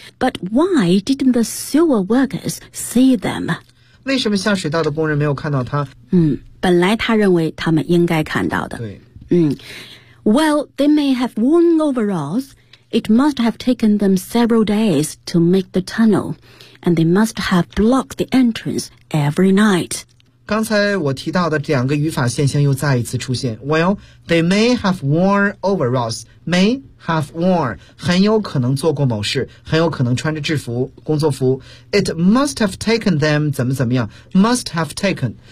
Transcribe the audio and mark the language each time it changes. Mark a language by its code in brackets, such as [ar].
[en] But why didn't the sewer workers see them？ [zh] 为什么下水道的工人没有看到他？本来他认为他们应该看到的。对。 [en] Well, they may have worn overalls. It must have taken them several days to make the tunnel. And they must have blocked the entrance every night. [zh] 刚才我提到的两个语法现象又再一次出现。 [en] Well, they may have worn [zh] overalls. May have worn, 很有可能做过某事，很有可能穿着制服工作服。 [en] It must have taken them, [zh] 怎么怎么样， [en] must have taken。